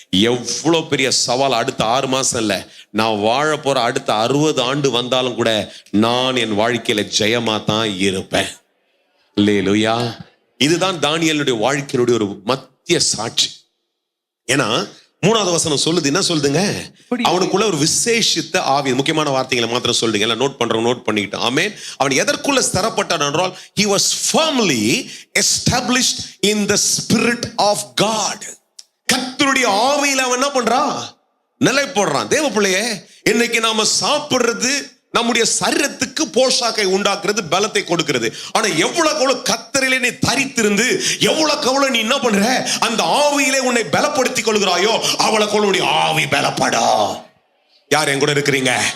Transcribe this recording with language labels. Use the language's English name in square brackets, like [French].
[Tamil] எவ்வளவு பெரிய சவால் அடுத்த 6 மாசம் இல்ல, நான் வாழ போற அடுத்த 60 ஆண்டு வந்தாலும் கூட நான் என் வாழ்க்கையில ஜெயமா தான் இருப்பேன். அல்லேலூயா. இதுதான் தானியேலுடைய வாழ்க்கையினுடைய ஒரு மத்திய சாட்சி. ஏன்னா 3வது வசனம் சொல்லுது, என்ன சொல்லுதுங்க? அவனுக்குள்ள ஒரு விசேஷித்த ஆவி. முக்கியமான வார்த்தைகளை மாத்திரம் சொல்லுங்க, எல்லாம் நோட் பண்றவங்க நோட் பண்ணிக்கிட்டோம். ஆமென். அவன் எதற்குள்ள ஸ்திரப்பட்டான் என்றால், [English] he was firmly established in the spirit of God. [Tamil] கர்த்தருடைய ஆவியில அவன் என்ன பண்றான்? நிலை போடுறான். தேவ பிள்ளையே, இன்னைக்கு நாம சாப்பிடுறது நம்முடைய சரீரத்துக்கு போஷாக்கை உண்டாக்குறது, பலத்தை கொடுக்கிறது. ஆனா எவ்வளவு கர்த்தரிலே நீ தரித்திருந்து எவ்வளவு நீ என்ன பண்ற, அந்த ஆவியிலே உன்னை பலப்படுத்திக் கொள்கிறாயோ அவ்வளவு உன்னுடைய ஆவி பலப்படும். யார் என் கூட இருக்கிறீங்க?